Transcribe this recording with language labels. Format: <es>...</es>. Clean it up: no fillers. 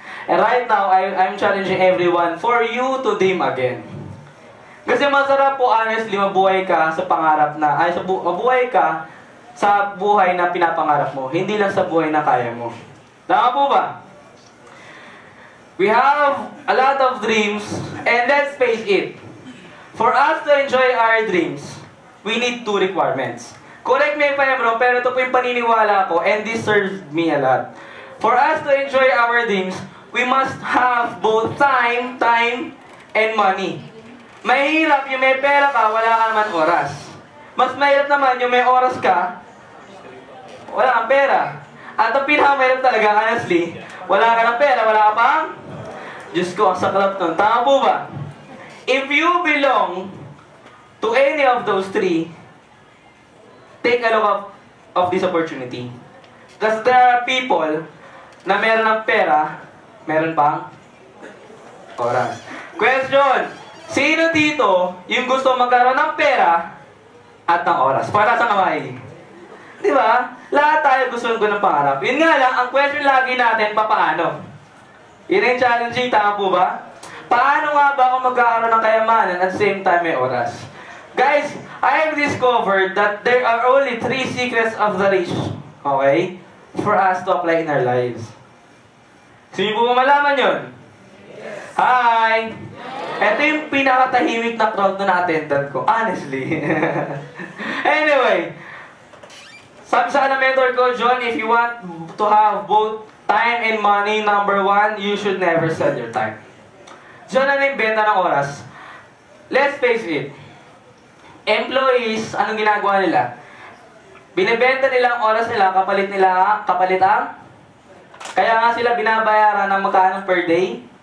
<en>And right now, I'm challenging everyone for you to dream again.</en> <tl>Kasi masarap po, honestly, mabuhay ka sa pangarap na, mabuhay ka sa buhay na pinapangarap mo, hindi lang sa buhay na kaya mo. Tama po ba?</tl> <en>We have a lot of dreams, and let's face it. For us to enjoy our dreams, we need two requirements. Correct me if I'm wrong,</en> <tl>pero ito po yung paniniwala ko,</tl> <en>and this serves me a lot. For us to enjoy our dreams, we must have both time, and money.</en> <tl>Mahirap yung may pera ka, wala ka naman oras. Mas mahirap naman yung may oras ka, wala kang pera. At ang pinakamahirap talaga, honestly, wala ka ng pera, wala ka pang, Diyos ko, ang saklap nun. Tama po ba?</tl> <en>If you belong to any of those three, take a look of this opportunity. Because there are people</en> <tl>na meron ng pera, meron pang oras.</tl> <en>Question!</en> <tl>Sino dito yung gusto magkaroon ng pera at ng oras? Para sa kamay. Di ba? Lahat tayo gusto ng pangarap. Yun nga lang, ang question lagi natin, papaano? Yun yung challenging, tama po ba? Paano nga ba ako magkakaroon ng kayamanan at same time may oras?</tl> <en>Guys, I have discovered that there are only 3 secrets of the rich, okay? For us to apply in our lives.</en> <tl>Sino po malaman yun? Hi! Ito yung pinakatahimik na crowd na na-attendant ko. Honestly. Anyway. Sabi sa mentor ko,</tl> <en>John, if you want to have both time and money, number 1, you should never sell your time.</en> <tl>John, ano yung benta ng oras?</tl> <en>Let's face it.</en> <tl>Employees, anong ginagawa nila? Binibenta nila ang oras nila, kapalit ang? Kaya nga sila binabayaran ng magkano per day?</tl>